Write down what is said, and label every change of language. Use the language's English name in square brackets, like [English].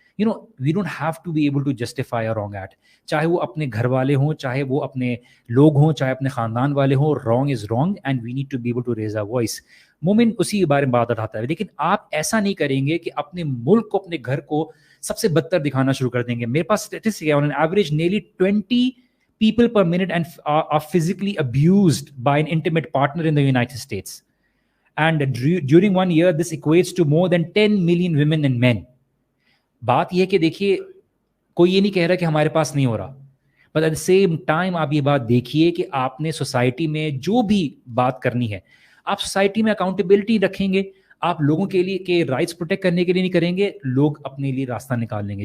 [English] you know we don't have to be able to justify a wrong act, [Urdu] چاہے وہ اپنے گھر والے ہوں, چاہے وہ اپنے لوگ ہوں, چاہے اپنے خاندان والے ہوں. [English] Wrong is wrong and we need to be able to raise a voice. [Urdu] مومن اسی کے بارے میں بات اٹھاتا ہے, لیکن آپ ایسا نہیں کریں گے کہ اپنے ملک کو, اپنے گھر کو سب سے بدتر دکھانا شروع کر دیں گے. میرے پاس اسٹیٹسٹک ہے, [English] On an average nearly 20 people per minute and are physically abused by an intimate partner in the United States. And during 1 year, this equates to more than 10 million women and men. [Urdu] بات یہ کہ دیکھیے کوئی یہ نہیں کہہ رہا کہ ہمارے پاس نہیں ہو رہا, [English] but at the same time [Urdu] آپ یہ بات دیکھیے کہ آپ نے سوسائٹی میں جو بھی بات کرنی ہے, آپ سوسائٹی میں اکاؤنٹیبلٹی رکھیں گے, آپ لوگوں کے لیے کہ رائٹس پروٹیکٹ کرنے کے لیے نہیں کریں گے, لوگ اپنے لیے راستہ نکال لیں گے.